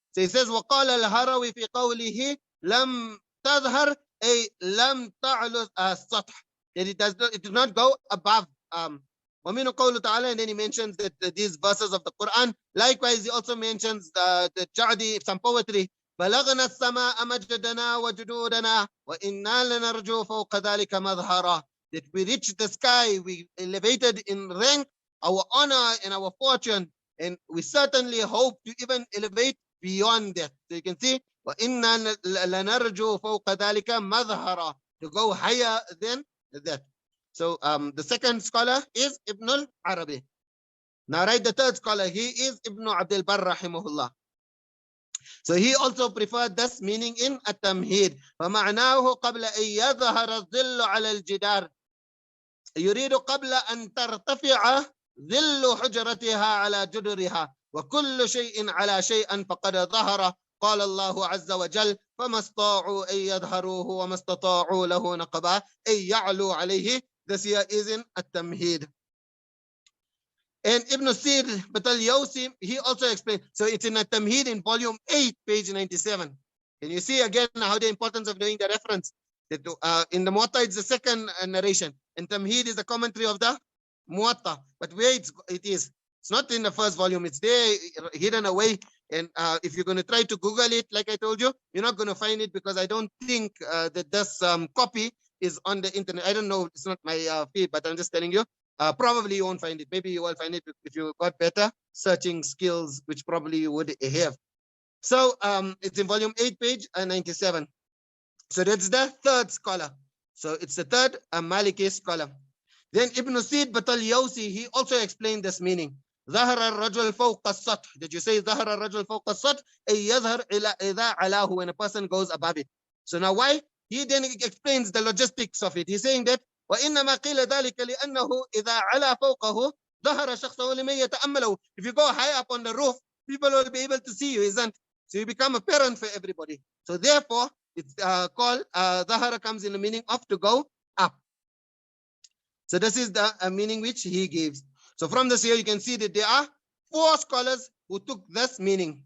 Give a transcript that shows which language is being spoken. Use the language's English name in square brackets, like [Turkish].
[English] So he says [Arabic] وقال الهروي في قوله لم تظهر أي لم تعلو السطح. [English] That it does not go above. [Arabic] ومنه قوله تعالى, [English] and then he mentions that these verses of the Quran. Likewise, he also mentions the Ja'di, some poetry. [Arabic] بلغنا السماء مجدنا وجدودنا وإنا لنرجو فوق ذلك مظهرا. [English] That we reached the sky, we elevated in rank our honor and our fortune, and we certainly hope to even elevate beyond that. So you can see [Arabic] وإنا لنرجو فوق ذلك مظهرا, [English] to go higher than that. So the second scholar is Ibn al-Arabi. Now write the third scholar, he is Ibn Abdul Barr rahimahullah. So he also preferred this meaning in التمهيد. [Arabic] فمعناه قبل أن يظهر الظل على الجدار يريد قبل أن ترتفع ظل حجرتها على جدرها وكل شيء على شيء فقد ظهر. قال الله عز وجل فما استطاعوا أن يظهروه وما استطاعوا له نقبا أي يعلو عليه. [English] This here is in التمهيد. And Ibn Sir Batal-Yawsi, he also explained. So it's in التمهيد in volume 8, page 97. Can you see again how the importance of doing the reference? That in the Muwaṭṭa it's the second narration, and Tamheed is the commentary of the Muwaṭṭa. But where it is, it's not in the first volume. It's there hidden away. And if you're going to try to Google it, like I told you, you're not going to find it, because I don't think that this copy is on the internet. I don't know. It's not my feed, but I'm just telling you. Probably you won't find it. Maybe you will find it if you got better searching skills, which probably you would have. So it's in volume 8, page 97. So that's the third scholar. So it's the third Maliki scholar. Then Ibn Sid Batal-Yawsi, he also explained this meaning. [Arabic] ظهر الرجل فوق السطح. [English] Did you say [Arabic] ظهر الرجل فوق السطح? أي يظهر إذا علاه, [English] when a person goes above it. So now why? He then explains the logistics of it. He's saying that [Arabic] وإنما قيل ذلك لأنه إذا على فوقه ظهر شخصه لمن يتأمله. [English] If you go high up on the roof, people will be able to see you, isn't? So you become apparent for everybody. So therefore, it's called ظهر comes in the meaning of to go up. So this is the meaning which he gives. So from this here, you can see that there are 4 scholars who took this meaning.